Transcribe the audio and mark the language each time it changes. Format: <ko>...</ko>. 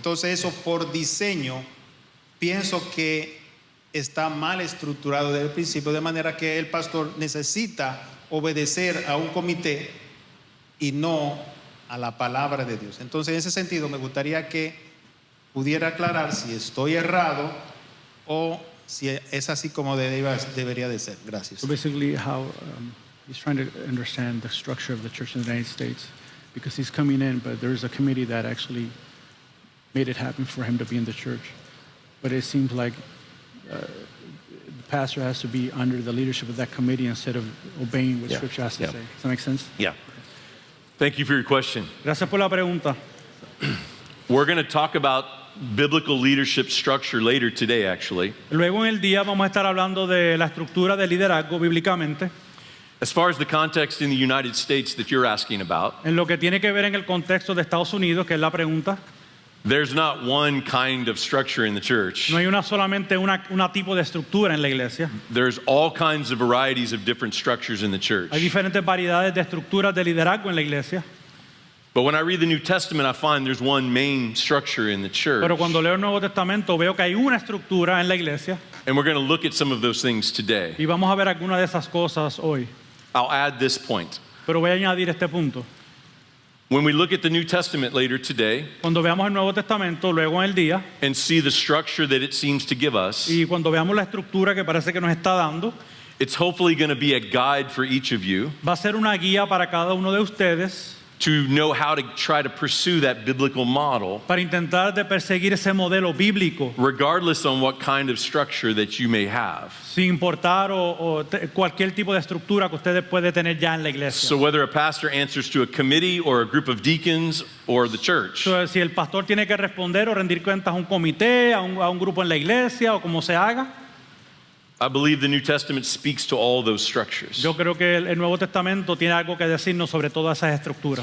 <es>Entonces, eso por diseño, pienso que está mal estructurado desde el principio, de manera que el pastor necesita obedecer a un comité y no a la palabra de Dios. Entonces, en ese sentido, me gustaría que pudiera aclarar si estoy errado o si es así como debería de ser. Gracias.</es> <en>So basically, how he's trying to understand the structure of the church in the United States, because he's coming in, but there is a committee that actually made it happen for him to be in the church. But it seems like the pastor has to be under the leadership of that committee instead of obeying what Yeah. Scripture has to Yeah. say. Does that make sense? Yeah. Thank you for your question.</en> <es>Gracias por la pregunta.</es> <en>We're going to talk about biblical leadership structure later today, actually.</en> <es>Luego en el día vamos a estar hablando de la estructura de liderazgo bíblicamente,</es> <en>As far as the context in the United States that you're asking about,</en> <es>en lo que tiene que ver en el contexto de Estados Unidos, que es la pregunta.</es> <en>there's not one kind of structure in the church.</en> <es>No hay solamente una tipo de estructura en la iglesia.</es> <en>There's all kinds of varieties of different structures in the church.</en> <es>Hay diferentes variedades de estructuras de liderazgo en la iglesia.</es> <en>But when I read the New Testament, I find there's one main structure in the church.</en> <es>Pero cuando leo el Nuevo Testamento veo que hay una estructura en la iglesia</es> <en>And we're going to look at some of those things today.</en> <es>y vamos a ver algunas de esas cosas hoy.</es> <en>I'll add this point.</en> <es>Pero voy a añadir este punto.</es> <en>When we look at the New Testament later today</en> <es>Cuando veamos el Nuevo Testamento, luego en el día,</es> <en>and see the structure that it seems to give us,</en> <es>y cuando veamos la estructura que parece que nos está dando,</es> <en>it's hopefully going to be a guide for each of you</en> <es>va a ser una guía para cada uno de ustedes</es> <en>to know how to try to pursue that biblical model,</en> <es>para intentar de perseguir ese modelo bíblico,</es> <en>regardless on what kind of structure that you may have.</en> <es>sin importar cualquier tipo de estructura que ustedes pueden tener ya en la iglesia.</es> <en>So whether a pastor answers to a committee or a group of deacons or the church,</en> <es>Entonces, si el pastor tiene que responder o rendir cuentas a un comité, a un grupo en la iglesia o como se haga,</es> <en>I believe the New Testament speaks to all those structures.</en> <es>yo creo que el Nuevo Testamento tiene algo que decirnos sobre todas esas estructuras.</es>